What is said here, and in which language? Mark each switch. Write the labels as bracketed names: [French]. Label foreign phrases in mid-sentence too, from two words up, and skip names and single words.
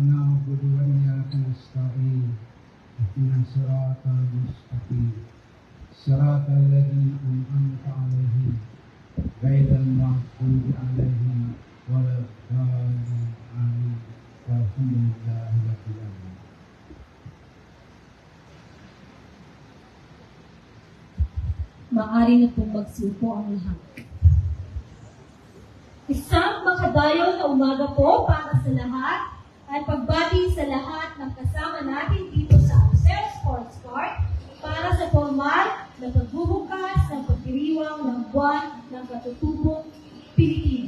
[Arabic] نعبد وإياك نستعين اهدنا الصراط المستقيم صراط الذين أنعمت عليهم غير المغضوب عليهم ولا الضالين. Amin. والحمد لله رب العالمين. [Filipino] Maaari na pong magsiupo ang lahat. Isang makadayo na umaga po para sa lahat at pagbati sa lahat ng kasama natin dito sa Arroceros Sports Park para sa formal na pagbubukas ng pagdiriwang ng buwan ng katutubong Pilipino.